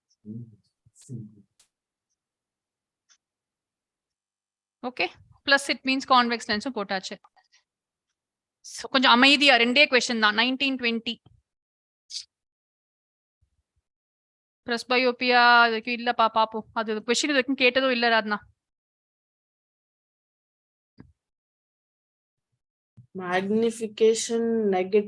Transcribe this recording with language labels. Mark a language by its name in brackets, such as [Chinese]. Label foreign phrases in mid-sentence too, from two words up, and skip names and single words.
[English] Okay. Plus it means convex lens [Tamil] போட்டாச்சு. So கொஞ்சம் அமைதியா ரெண்டே question தான் 1920. presbyopia அதுக்கு இல்லப்பா பாப்போம். அது question இதுக்கு கேட்டதோ இல்ல ராத்னா. [English] Magnification negative.